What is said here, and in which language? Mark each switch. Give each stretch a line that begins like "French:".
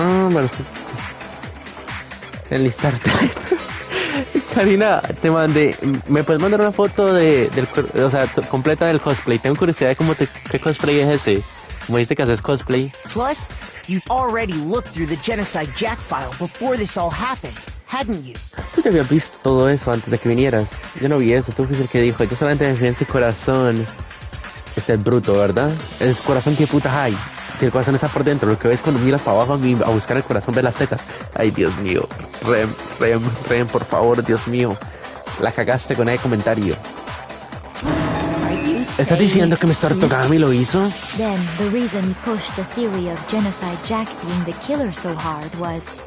Spanish: Bueno, sí. Enlistar type. Karina, te mandé. ¿Me puedes mandar una foto o sea, completa del cosplay? Tengo curiosidad de qué cosplay es ese. Como dice que haces cosplay.
English: Plus, you'd already looked through the Genocide Jack file before this all happened, hadn't you?
Spanish: Tú ya habías visto todo eso antes de que vinieras. Yo no vi eso, tú fuiste el que dijo. Yo solamente me fui en su corazón. Este es bruto, ¿verdad? El corazón, ¿qué putas hay? Si el corazón está por dentro, lo que ves cuando miras para abajo a buscar el corazón, ves las tetas. Ay, Dios mío. Rem, por favor, Dios mío. La cagaste con ese comentario. ¿Estás diciendo que Mr. Togami lo hizo?
English: Then the reason he pushed the theory of Genocide Jack being the killer so hard was...